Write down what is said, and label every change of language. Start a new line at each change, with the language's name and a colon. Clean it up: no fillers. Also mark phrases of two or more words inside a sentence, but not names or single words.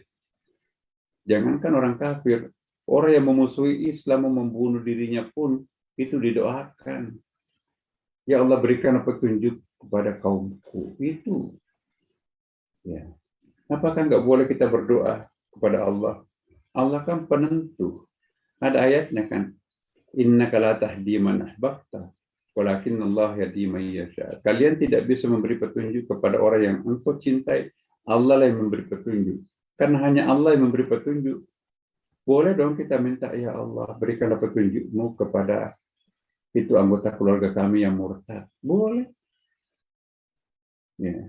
Indonesian: Jangankan orang kafir, orang yang memusuhi Islam, membunuh dirinya pun itu didoakan.
Arabic: يا الله
Indonesian: berikanlah petunjuk kepada kaumku. Itu ya. Apakah nggak boleh kita berdoa kepada Allah? Allah kan penentu. Ada ayatnya kan,
Arabic: إنك لا تهدي من أحببت ولكن الله يهدي من يشاء.
Indonesian: Kalian tidak bisa memberi petunjuk kepada orang yang engkau cintai, Allah lah yang memberi petunjuk. Karena hanya Allah yang memberi petunjuk. Boleh dong kita minta,
Arabic: يا الله
Indonesian: berikanlah petunjukmu kepada itu anggota keluarga kami yang murtad. Boleh. Ya.